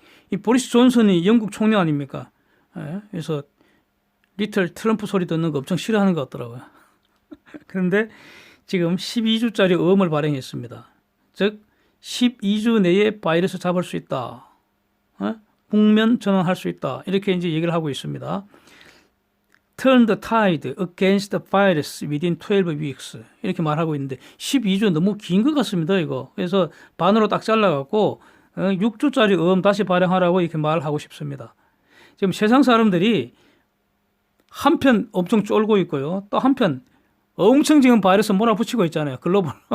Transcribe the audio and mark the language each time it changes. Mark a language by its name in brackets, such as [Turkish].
[Korean] 이 보리스 존슨이 영국 총리 아닙니까? 예. 그래서 리틀 트럼프 소리 듣는 거 엄청 싫어하는 것 같더라고요. 그런데 지금 12주짜리 어음을 발행했습니다. 즉 12주 내에 바이러스 잡을 수 있다. 국면 전환할 수 있다. 이렇게 이제 얘기를 하고 있습니다. [English] Turn the tide against the virus within 12 weeks. [Korean] 이렇게 말하고 있는데 12주 너무 긴 것 같습니다, 이거. 그래서 반으로 딱 잘라갖고 6주짜리 음 다시 발행하라고 이렇게 말하고 싶습니다. 지금 세상 사람들이 한편 엄청 쫄고 있고요. 또 한편 엄청 지금 바이러스 몰아붙이고 있잖아요. 글로벌.